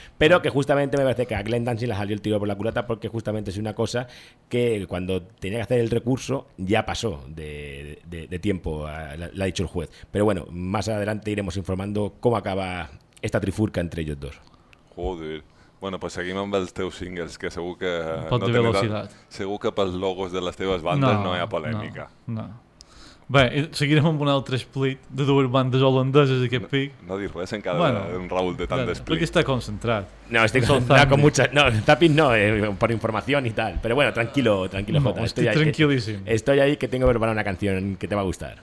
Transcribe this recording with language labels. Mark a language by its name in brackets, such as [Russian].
[Spanish] Pero que justamente me parece que a Glenn Danzig le salió el tiro por la culata porque justamente es una cosa que cuando tenía que hacer el recurso ya pasó de tiempo, le ha dicho el juez. Pero bueno, más adelante iremos informando cómo acaba esta trifurca entre ellos dos. Joder. [Catalan] Bueno, pues seguim amb els teus singles, que segur que... Pot de velocitat. Segur que pels logos de les teves bandes no hi ha polèmica. No. Bé, seguirem amb un altre split de dues bandes holandeses d'aquest pic. No dic res encara d'un Raúl de tant d'esplit. Perquè està concentrat. No, estic concentrat amb mucha... No, tapis no, per informació i tal. Però bueno, [Spanish] tranquilo, tranquilo, [Catalan] Jota. Estic tranquilíssim. [Spanish] Estoy ahí que tengo que preparar una canción que te va a gustar.